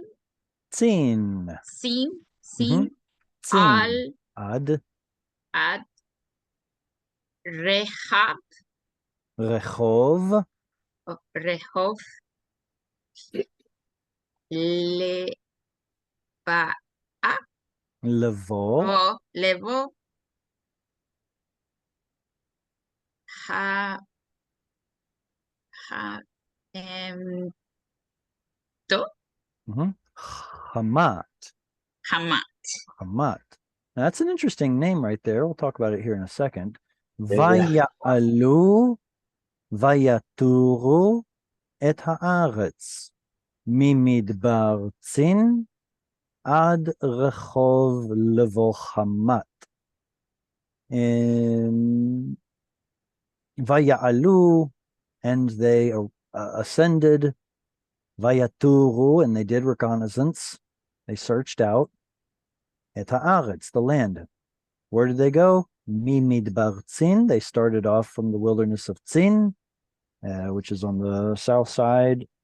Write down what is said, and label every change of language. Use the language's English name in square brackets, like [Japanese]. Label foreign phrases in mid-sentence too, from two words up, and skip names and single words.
[Hebrew] Tzin. sin, Tzin. עד, רחב, Rechov. rehov, ba, Levo. בו, לבוא, ha, ha, to, Mhm. Hamat. hamat. Hamat. [English] Now, that's an interesting name right there. We'll talk about it here in a second. Yeah. [Hebrew] ויעלו ויתרו את הארץ ממדבר צין עד רחוב לבוא חמת. Vaya'alu, [English] and they ascended. Vayaturu, and they did reconnaissance. They searched out [Hebrew] את הארץ, [English] the land. Where did they go? [Hebrew] ממדבר צין. [English] They started off from the wilderness of Tzin, which is on the south side.